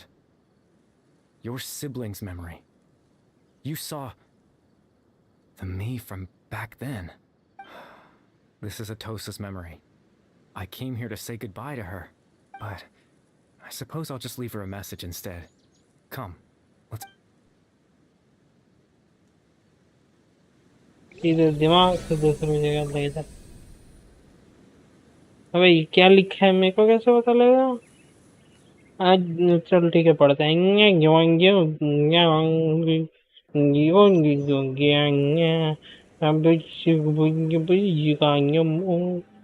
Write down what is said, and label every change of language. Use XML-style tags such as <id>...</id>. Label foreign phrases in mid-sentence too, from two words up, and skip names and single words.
<en>Your sibling's memory. You saw... the me from back then. This is Atosa's memory. I came here to say goodbye to her, but I suppose I'll just leave her a message instead. Come, let's...</en> <hi>इधर दिमाग से दूसरी जगह ले जा। अबे ये क्या लिखा है मेरे को कैसे पता लगेगा? आज चल ठीक है पढ़ते हैं।</hi>